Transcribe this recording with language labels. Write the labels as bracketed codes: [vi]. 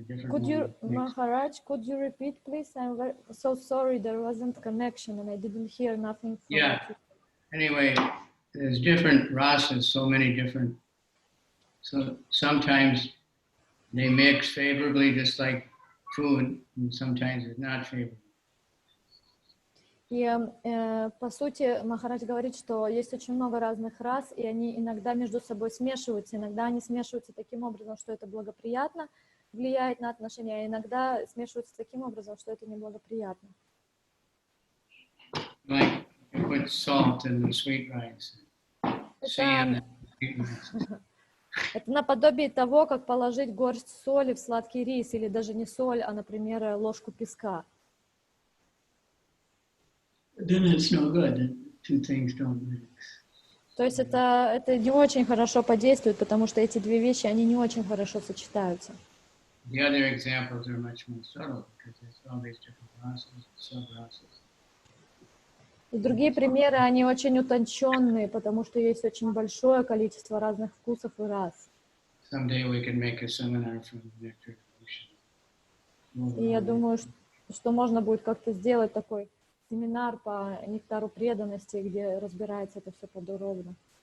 [en] Could you, Maharaj, could you repeat, please? I'm so sorry, there wasn't connection and I didn't hear nothing. Yeah. Anyway, there's different rasas, so many different. So sometimes they mix favorably, just like food, and sometimes it's not favorable. [ru] И по сути Махарадж говорит, что есть очень много разных рас, и они иногда между собой смешиваются. Иногда они смешиваются таким образом, что это благоприятно, влияет на отношения, а иногда смешиваются таким образом, что это неблагоприятно. [en] Like you put salt in the sweet rice, sand in the sweet rice. [ru] Это наподобие того, как положить горсть соли в сладкий рис, или даже не соль, а, например, ложку песка. [en] Then it's no good. The two things don't mix. [ru] То есть это не очень хорошо подействует, потому что эти две вещи, они не очень хорошо сочетаются. [en] The other examples are much more subtle because there's all these different rasas, sub-rasas. [ru] И другие примеры, они очень утонченные, потому что есть очень большое количество разных вкусов и рас. [en] Someday we can make a seminar from nectar devotion. [ru] И я думаю, что можно будет как-то сделать такой семинар по нектару преданности, где разбирается это все подробно.